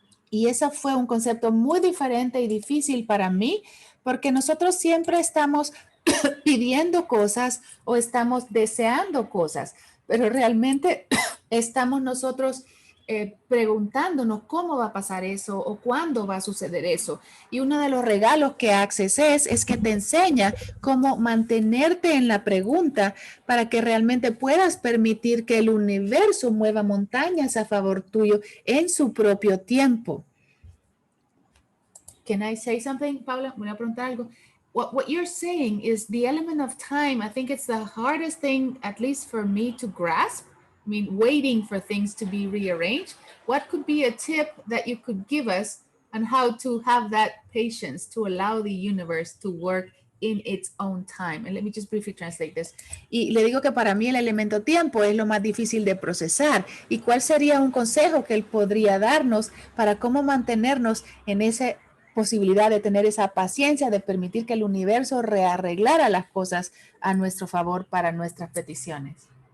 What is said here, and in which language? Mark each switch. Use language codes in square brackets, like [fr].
[es] Y ese fue un concepto muy diferente y difícil para mí porque nosotros siempre estamos pidiendo cosas o estamos deseando cosas, pero realmente estamos nosotros preguntándonos cómo va a pasar eso o cuándo va a suceder eso. Y uno de los regalos que Access es que te enseña cómo mantenerte en la pregunta para que realmente puedas permitir que el universo mueva montañas a favor tuyo en su propio tiempo. [en] Can I say something, Paula? [es] Voy a preguntar algo. [en] What you're saying is the element of time. I think it's the hardest thing, at least for me, to grasp. I mean, waiting for things to be rearranged. What could be a tip that you could give us on how to have that patience to allow the universe to work in its own time? And let me just briefly translate this. [es] Y le digo que para mí el elemento tiempo es lo más difícil de procesar. ¿Y cuál sería un consejo que él podría darnos para cómo mantenernos en ese posibilidad de tener esa paciencia, de permitir que el universo rearreglara las cosas a nuestro favor para nuestras peticiones.